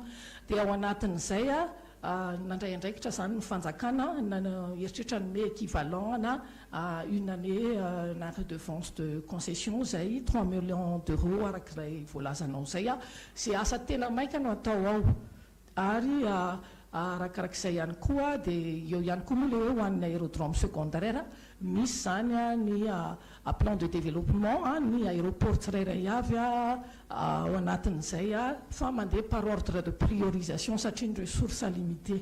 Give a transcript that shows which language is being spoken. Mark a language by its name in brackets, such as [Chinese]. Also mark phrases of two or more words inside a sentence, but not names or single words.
[Malagasy] Dia ao anatin'izay nandray andraikitra zany ny fanjakana eritreritra nome équivalent na [French] une année [Malagasy] na [French] redevance de concession [Malagasy] zay [French] 3 millions d'euros [Malagasy] arak'ilay voalazanao zay sy asa tena maika no atao ao. Ary arakarak'izay ihany koa dia eo ihany koa moa le hoe ho an'ny [French] aérodrome secondaire [Malagasy] misy zany ny [French] plan de développement [Malagasy] ny aéroport tsirairay avy ao anatin'izay fa mandeha [French] par ordre de priorisation [Malagasy] satria ny [French] ressource limité.